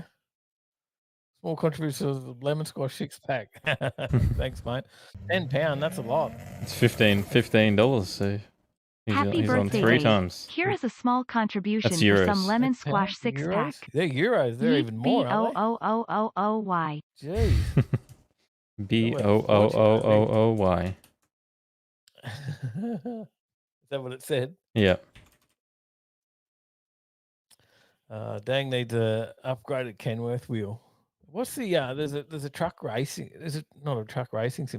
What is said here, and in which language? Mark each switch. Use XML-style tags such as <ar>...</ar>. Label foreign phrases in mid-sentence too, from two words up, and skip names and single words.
<en>Small contribution to the lemon squash 6-pack. Thanks, mate. £10. That's a lot. It's $15. So he's on 3 times. Here is a small contribution for some lemon squash 6-pack. They're euros. They're even more, aren't they? B-O-O-O-O-O-Y. Jeez. B-O-O-O-O-O-Y. Is that what it said? Yeah. Dang needs a upgraded Kenworth wheel. What's the there's a truck racing? Is it not a truck racing sim?</en>